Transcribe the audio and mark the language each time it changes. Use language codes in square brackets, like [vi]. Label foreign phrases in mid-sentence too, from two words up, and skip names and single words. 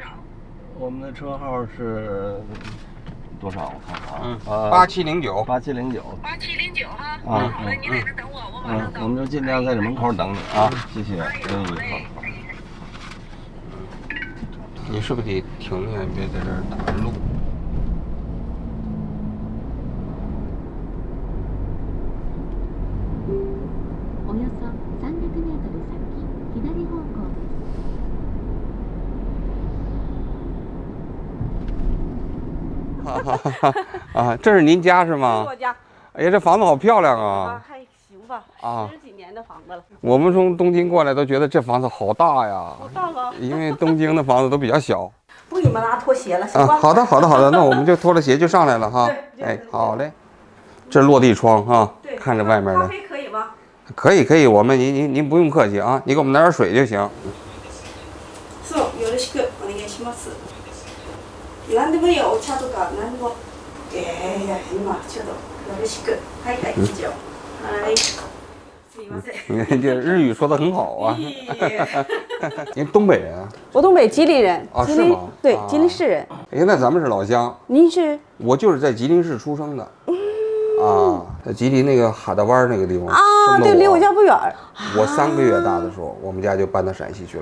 [zh] 我们的车号是多少？我看看啊，8709。 8709 哈。好的，你在这等我，我马上到。我们就尽量在这门口等你啊，谢谢。好嘞。你是不是得停下，别在这儿挡路？ [ja] およそ300メートル先、左方向です。 [zh] 啊，这是您家是吗？我家。哎呀，这房子好漂亮啊！还行吧，啊 10几年的房子了。我们从东京过来都觉得这房子好大呀，好大吗？因为东京的房子都比较小。不给你们拉拖鞋了，行啊，吧？好的，好的，好的，那我们就脱了鞋就上来了哈。对哎，好嘞。这落地窗哈，看着外面的。咖啡可以吗？可以，可以，您不用客气啊，你给我们拿点水就行。 [ja] そう、よろしくお願いします。何でもいいよ、お茶とか何でも。今ちょっとよろしく。はい、以上。はい。すいません。 [zh] 你这日语说的很好啊。您东北人啊？我东北吉林人。啊，是吗？对，吉林市人。哎，那咱们是老乡。您是？我就是在吉林市出生的。啊，在吉林那个哈达湾那个地方啊，对，离我家不远。我3个月大的时候，我们家就搬到陕西去了。